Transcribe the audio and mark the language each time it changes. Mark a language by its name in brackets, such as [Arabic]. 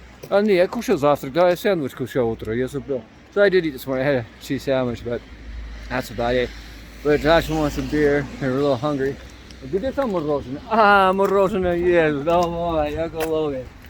[Russian] Я кушал завтрак, да, я сэндвич кушал утром, я забыл. [English] So I did eat this morning. I had a cheese sandwich, but that's about it. But Josh wants some beer, and we're a little hungry. [Russian] Где там мороженое? Мороженое есть, давай, я голодный.